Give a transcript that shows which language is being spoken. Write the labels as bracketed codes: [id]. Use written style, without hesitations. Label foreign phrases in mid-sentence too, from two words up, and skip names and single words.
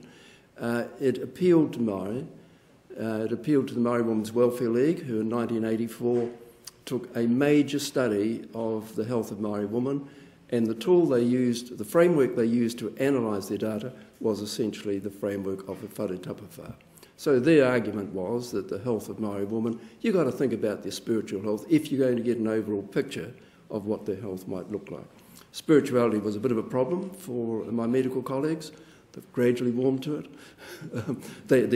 [en] It appealed to Maori. It appealed to the Maori Women's Welfare League, who in 1984 took a major study of the health of Maori women, and the tool they used, the framework they used to analyse their data was essentially the framework of the [mi] whare tapa whā. [en] So their argument was that the health of Maori women, you've got to think about their spiritual health if you're going to get an overall picture of what their health might look like. Spirituality was a bit of a problem for my medical colleagues. They've gradually warmed to it.